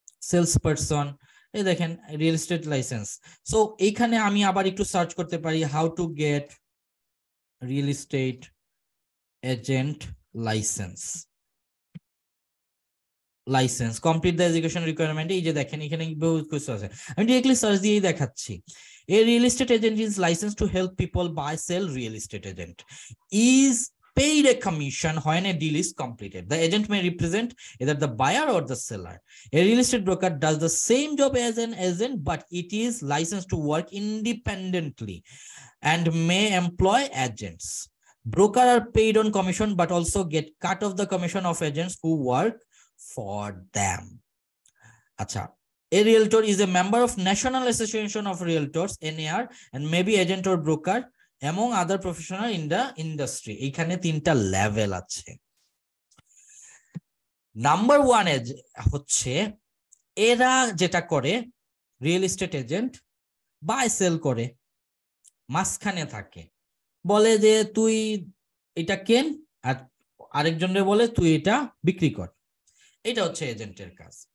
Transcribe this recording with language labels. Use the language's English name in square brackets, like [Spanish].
[Bangla] Sales person, এই দেখেন real estate licence. So এইখানে আমি আবার একটু সার্চ করতে পারি, [English] How to get real estate agent licence. [Bangla] Licence complete the education requirement, এই যে দেখেন এখানে বহুত কিছু আছে, আমি ডিরেক্টলি সার্চ দিয়েই দেখাচ্ছি। [English] A real estate agent is licensed to help people buy, sell. Real estate agent is paid a commission when a deal is completed. The agent may represent either the buyer or the seller. A real estate broker does the same job as an agent, but it is licensed to work independently and may employ agents. Brokers are paid on commission, but also get cut of the commission of agents who work for them. Acha. A realtor is a member of National Association of Realtors, NAR, and maybe agent or broker among other professionals in the industry. [Bangla] এখানে তিনটা level আছে। Number 1 হচ্ছে এরা যেটা করে, real estate agent buy sell করে, মাঝখানে থাকে, বলে যে তুই এটা কেন, আর আরেকজনের বলে তুই এটা বিক্রি কর, এটা হচ্ছে এজেন্টের কাজ।